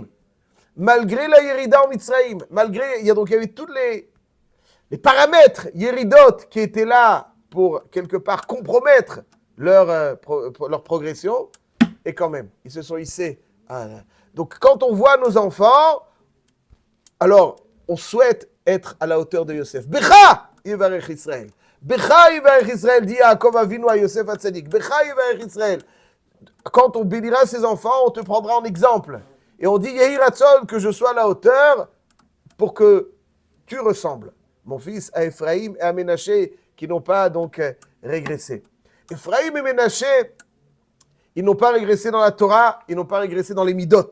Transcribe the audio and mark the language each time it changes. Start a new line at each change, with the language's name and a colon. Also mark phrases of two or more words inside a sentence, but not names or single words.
French: Malgré la Yerida en Mitzraïm. Il y avait tous les paramètres Yeridot qui étaient là pour, quelque part, compromettre leur progression. Et quand même, ils se sont hissés. Donc, quand on voit nos enfants, alors, on souhaite être à la hauteur de Yosef.
Hebrew: בך יברך ישראל. בך יברך ישראל,
French: dit Yaakov Avinu à Yosef Hatzadik.
Hebrew: בך יברך ישראל.
French: Quand on bénira ses enfants, on te prendra en exemple. Et on dit,
Hebrew: יהי רצון,
French: que je sois à la hauteur pour que tu ressembles, mon fils, à Ephraim et à Ménaché, qui n'ont pas donc régressé. Ephraim et Ménaché, ils n'ont pas régressé dans la Torah, ils n'ont pas régressé dans les Midot.